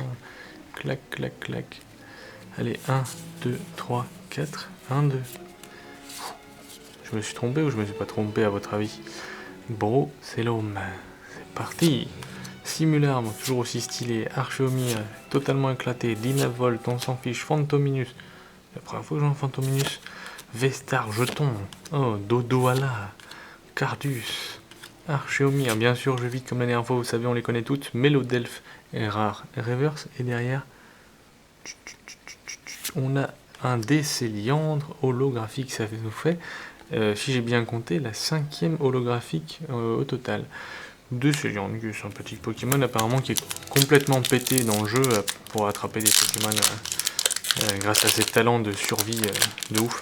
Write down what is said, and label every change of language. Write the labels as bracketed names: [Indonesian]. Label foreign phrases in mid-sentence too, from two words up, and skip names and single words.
[French] Clac, clac, clac. Allez, 1, 2, 3, 4. 1, 2. Je me suis trompé ou je me suis pas trompé à votre avis? Bro, c'est l'homme. C'est parti. Simularme, toujours aussi stylé. Archeomir, totalement éclaté. Dynavolt, on s'en fiche. Phantominus. La première fois que j'en Phantominus. Vestar, jeton. Oh, Dodoala. Cardus. Archeomir, bien sûr, je vis comme la dernière fois, vous savez, on les connaît toutes. Mélodelph est rare. Reverse, et derrière, on a un Décéliandre holographique. Ça nous fait, si j'ai bien compté, la 5e holographique au total. Décéliandre, qui est un petit Pokémon apparemment qui est complètement pété dans le jeu pour attraper des Pokémon grâce à ses talents de survie de ouf.